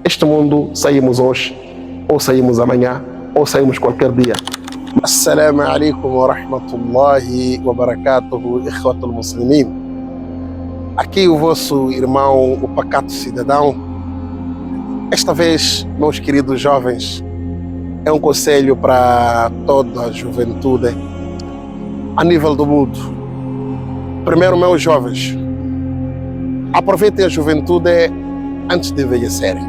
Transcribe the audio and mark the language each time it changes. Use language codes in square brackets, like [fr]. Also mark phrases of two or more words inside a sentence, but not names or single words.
[pt] Este mundo saímos hoje, ou saímos amanhã, ou saímos qualquer dia. [ar] السلام عليكم ورحمة الله وبركاته إخوة المسلمين. [pt] Aqui o vosso irmão, o pacato cidadão. Esta vez, meus queridos jovens, é um conselho para toda a juventude a nível do mundo. Primeiro, meus jovens, aproveitem a juventude antes de envelhecerem.